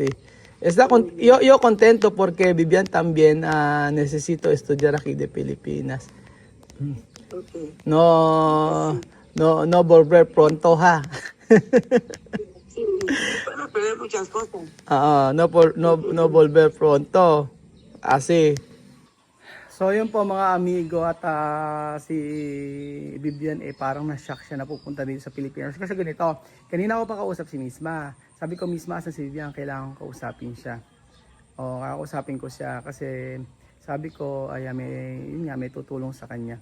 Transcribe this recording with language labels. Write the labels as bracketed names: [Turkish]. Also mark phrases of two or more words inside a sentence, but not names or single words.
[Spanish] Yo contento porque Vivian también necesito estudiar aquí de Pilipinas. Okay. No volver pronto, ha. Sí, van a aprender muchas cosas. No volver pronto. Así. [Filipino] So yun po mga amigo at si Vivian parang na-shock siya na pupunta dito sa Pilipinas. Kasi ganito, kanina ako pa kausap si Misma. Sabi ko Misma sa si Vivian, kailangan kausapin siya. O kakausapin ko siya kasi sabi ko ay may tutulong sa kanya.